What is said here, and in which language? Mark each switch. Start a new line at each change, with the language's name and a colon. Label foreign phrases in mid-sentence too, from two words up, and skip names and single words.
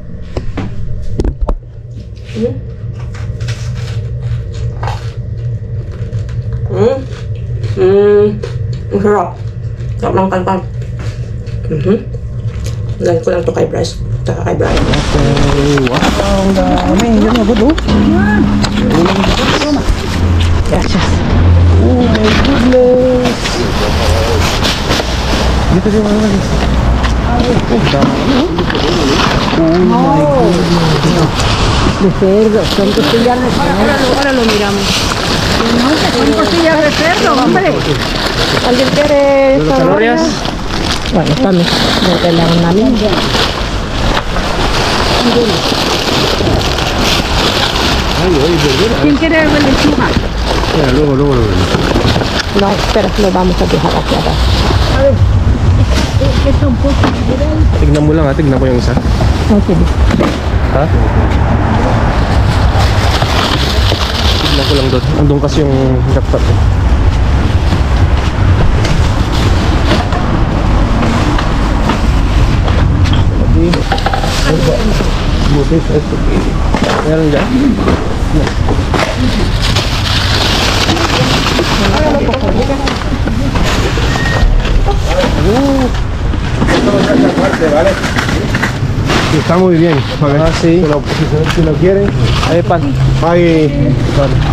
Filipino: Ang sarap. Sarap ng kalkal. Lagyan ko lang ito kay Bryce. Saka kay Brian. Okay, wow, ang dami. Yan na ba do?
Spanish: Gracias.
English: Oh my goodness.
Filipino: Dito din mga malis. Oh, dami.
English: Oh my goodness.
Spanish: De cerdo, son costillas de cerdo. Ahora lo miramos. No, son costillas de cerdo, hombre. ¿Alguien quiere zanahorias? Bueno,
Filipino: kami. No kailangan namin.
Spanish: ¿Quién quiere lechuga? Mira, luego. No, espera, lo vamos a dejar aquí abajo. A ver, esto un poco.
Filipino: Tignan mo lang ha, tignan ko yung isa. Okay. Ha? Tignan ko lang doon. Andun kasi yung laptop eh.
Spanish: Butis, esto.
Filipino: Meron dyan?
Spanish: Está muy bien. Ah, sí. Si lo quieren. Hay pan. Hay pan.